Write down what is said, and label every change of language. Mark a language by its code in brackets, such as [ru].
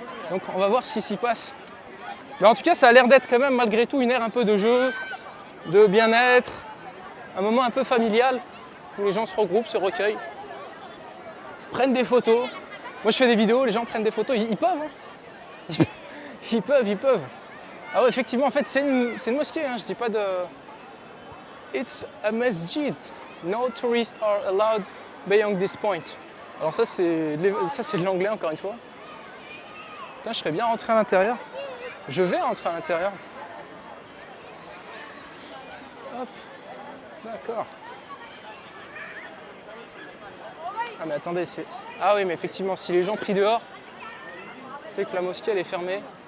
[fr] Donc on va voir ce qui s'y passe. Mais en tout cas, ça a l'air d'être quand même malgré tout une ère un peu de jeu, de bien-être, un moment un peu familial où les gens se regroupent, se recueillent, prennent des photos. Moi je fais des vidéos, les gens prennent des photos, ils peuvent. Hein. Ils peuvent. Ah ouais, effectivement, en fait c'est une mosquée, hein, je dis pas de... [en] It's a masjid. No tourists are allowed beyond this point. [fr] Alors ça c'est de l'anglais encore une fois. Putain, je serais bien rentré à l'intérieur. Je vais rentrer à l'intérieur. Hop. D'accord. Ah mais attendez, ah oui mais effectivement, si les gens prient dehors, c'est que la mosquée elle est fermée.